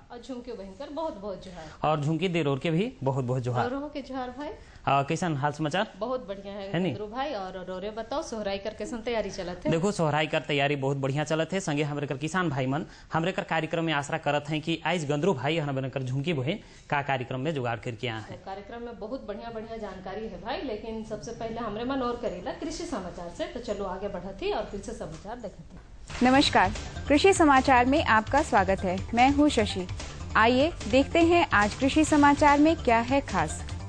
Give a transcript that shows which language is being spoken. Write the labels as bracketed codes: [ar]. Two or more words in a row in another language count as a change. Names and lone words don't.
[sck] और झुमके बहन कर बहुत बहुत जोहार और झुमकी देरोर के भी बहुत बहुत जोहार। और के जोहार भाई। कैसन हाल समाचार? बहुत बढ़िया है गंदरू भाई। और रोरे बताओ सोहराई कर कैसन तैयारी चलत है? देखो सोहराई कर तैयारी बहुत बढ़िया चलत है। संगे हमरे कर किसान भाई मन हमरे कर कार्यक्रम में आशा करत हैं कि आज गंदरू भाई हन कर झुमकी बहन का कार्यक्रम में जुगाड़ करके आए हैं। कार्यक्रम में बहुत बढ़िया बढ़िया जानकारी है भाई, लेकिन सबसे पहले हमरे मन और करेला कृषि समाचार से। तो चलो आगे बढ़ती और कृषि समाचार देखते। [hi] नमस्कार, कृषि समाचार में आपका स्वागत है। मैं हूँ शशि। आइए देखते हैं आज कृषि समाचार में क्या है खास।